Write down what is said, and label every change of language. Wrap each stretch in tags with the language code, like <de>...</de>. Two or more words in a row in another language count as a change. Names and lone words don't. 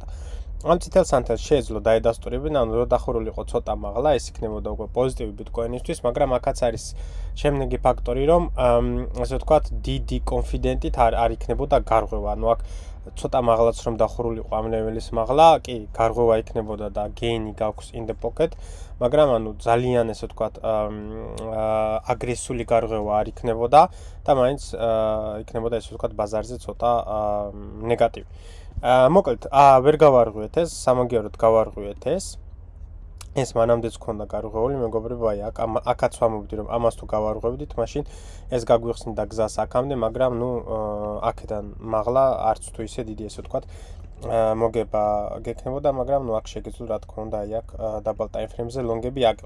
<ka>ამ წითელ სანთელს შეეძლო დაედასტურებინა, ანუ რომ დახურული იყო ცოტა მაღლა, ეს იქნებოდა უკვე პოზიტივი ბიტკოინისთვის, მაგრამ აქაც არის შემდეგი ფაქტორი, რომ ასე ვთქვათ, დიდი კონფიდენტით არ იქნებოდა გარღვევა. ანუ აქ ცოტა მაღლაც რომ დახურულიყო ამ ლეველის მაღლა, კი, გარღვევა იქნებოდა და გეინი გაქვს</ka> <en>in the pocket,</en> <ka>მაგრამ ანუ ძალიან ესე ვთქვათ, აგრესიული გარღვევა არ იქნებოდა და მაინც იქნებოდა ესე ვთქვათ ბაზარზე ცოტა ნეგატივი. მოკლედ, ვერ გავარღვიეთ ეს, სამაგიეროდ გავარღვიეთ ეს. ეს მანამდეც ქონდა გარღვეული, მეგობრებო, აი აქაც ვამბობდი რომ ამას თუ გავარღვევდით, მაშინ ეს გაგვიხსნიდა გზას აქამდე, მაგრამ აქედან მაღლა არც თუ ისე დიდი ესე ვთქვათ, მოგება გექნებოდა, მაგრამ აქ შეგეძლო რა თქმა უნდა, აი აქ დაბალ</ka> <en>time frame</en> <ka>ლონგები აგიღო.</ka>